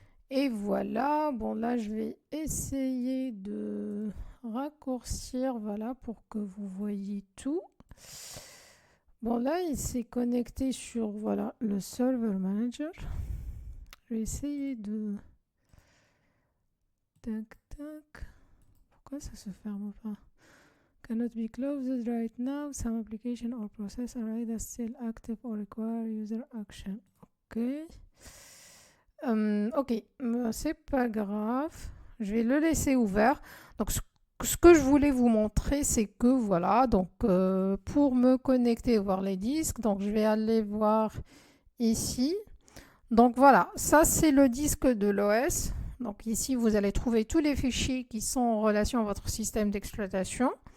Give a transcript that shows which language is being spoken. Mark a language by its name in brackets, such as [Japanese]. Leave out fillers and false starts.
[French] Et voilà, bon là, je vais essayer de raccourcir, voilà, pour que vous voyez tout. Bon là, il s'est connecté sur, voilà, le Server Manager. Je vais essayer de... Tac, tac. Pourquoi ça se ferme pas? [English] Cannot be closed right now. Some application or process are either still active or require user action. [French] Ok. Ok, c'est pas grave. Je vais le laisser ouvert. Donc, ce que je voulais vous montrer, c'est que voilà, donc pour me connecter et voir les disques, donc je vais aller voir ici. Donc voilà, ça c'est le disque de l'OS. Donc ici, vous allez trouver tous les fichiers qui sont en relation à votre système d'exploitation.